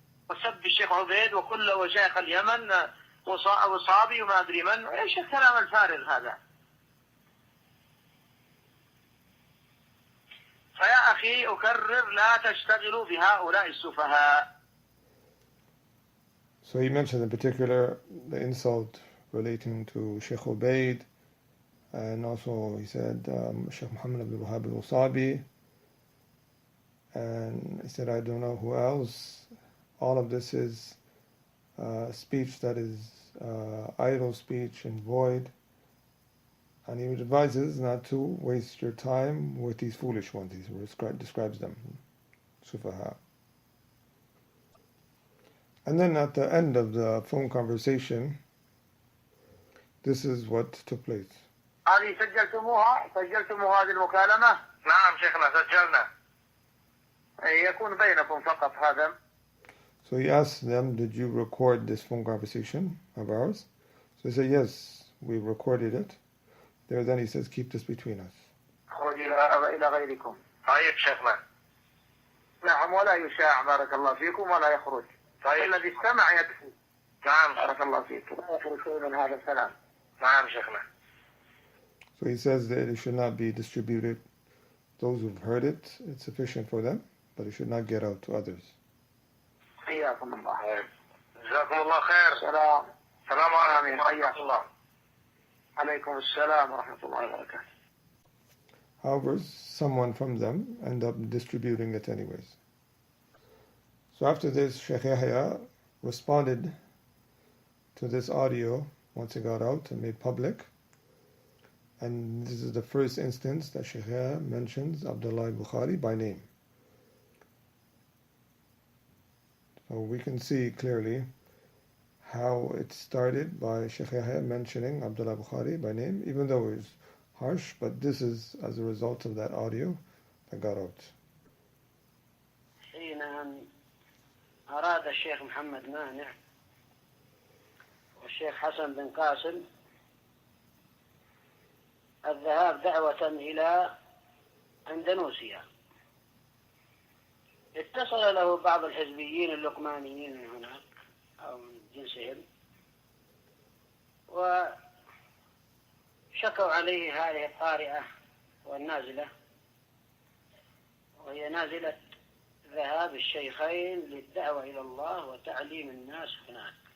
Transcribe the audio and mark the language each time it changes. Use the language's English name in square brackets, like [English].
[Arabic] وسب الشيخ عبيد وكل وشيخ اليمن وصابي وما أدري من، إيش الكلام الفارغ هذا؟ فيا أخي أكرر لا تشتغلوا بهؤلاء السفهاء. [English] So he mentioned in particular the insult relating to Sheikh Ubaid, and also he said Sheikh Muhammad Abdul Wahhab al-Wasabi, and he said I don't know who else. All of this is speech that is idle speech and void, and he advises not to waste your time with these foolish ones. He describes them, Sufaha. And then at the end of the phone conversation, this is what took place. [Arabic] هذه سجلتم هذه المكالمة؟ نعم شيخنا سجلنا. يكون بينكم فقط هذا. [English] So he asked them, did you record this phone conversation of ours? So they said, yes, we recorded it. Then he says, keep this between us. [Arabic] خرج إلى غيركم. طيب شيخنا. نعم ولا يشاع بارك الله فيكم ولا يخرج. طيب. الذي استمع يكفي. نعم بارك الله فيكم. لا يخرج شيء من هذا الكلام. نعم شيخنا. [English] So he says that it should not be distributed. Those who've heard it, it's sufficient for them, but it should not get out to others. [Arabic] حياكم الله. جزاكم الله خير. السلام عليكم ورحمة الله. عليكم السلام ورحمة الله وبركاته. [English] However, someone from them end up distributing it anyways. So after this, Shaykh Yahya responded to this audio once it got out and made public. And this is the first instance that Shaykh Yahya mentions Abdullah Bukhari by name. So we can see clearly how it started by Shaykh Yahya mentioning Abdullah Bukhari by name, even though it was harsh, but this is as a result of that audio that got out. [Arabic] حين أن أراد الشيخ محمد مانع والشيخ حسن بن قاسم الذهاب دعوة إلى أندونيسيا، اتصل له بعض الحزبيين اللقمانيين من هناك أو من جنسهم وشكوا عليه هذه الطارئة والنازلة، وهي نازلة ذهاب الشيخين للدعوة إلى الله وتعليم الناس هناك.